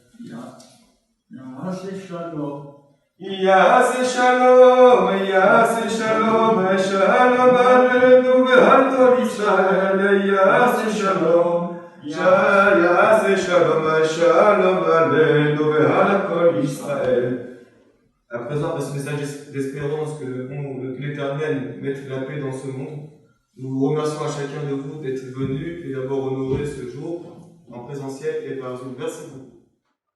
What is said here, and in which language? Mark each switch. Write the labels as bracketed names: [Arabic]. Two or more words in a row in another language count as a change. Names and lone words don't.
[Hebrew] יעשה שלום יעשה שלום יעשה שלום שלום עלינו ועל כל ישראל יעשה שלום יעשה שלום שלום עלינו ועל כל ישראל. [French] À présent, par ce message d'espérance que l'Éternel mette la paix dans ce monde, nous remercions à chacun de vous d'être venu et d'avoir honoré ce jour en présentiel et par Zoom. Merci beaucoup.